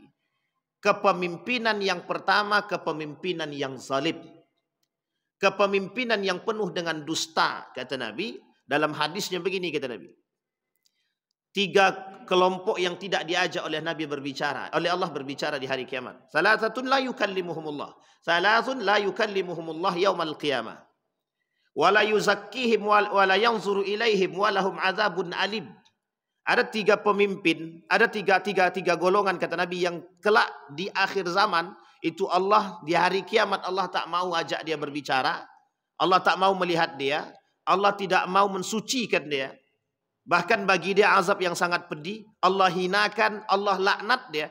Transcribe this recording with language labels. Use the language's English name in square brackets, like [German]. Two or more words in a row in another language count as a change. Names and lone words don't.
[Indonesian] Kepemimpinan yang pertama, kepemimpinan yang zalim. Kepemimpinan yang penuh dengan dusta, kata Nabi. Dalam hadisnya begini, kata Nabi. 3 kelompok yang tidak diajak oleh Nabi berbicara, oleh Allah berbicara di hari kiamat. [Arabic] ثلاثة لا يكلمهم الله. ثلاث لا يكلمهم الله يوم القيامة. ولا يزكيهم ولا ينظر إليهم ولهم عذاب أليم. [Indonesian] Ada 3 pemimpin, ada tiga golongan kata Nabi yang kelak di akhir zaman itu Allah di hari kiamat Allah tak mau ajak dia berbicara, Allah tak mau melihat dia, Allah tidak mau mensucikan dia. Bahkan bagi dia azab yang sangat pedih. Allah hinakan, Allah laknat dia.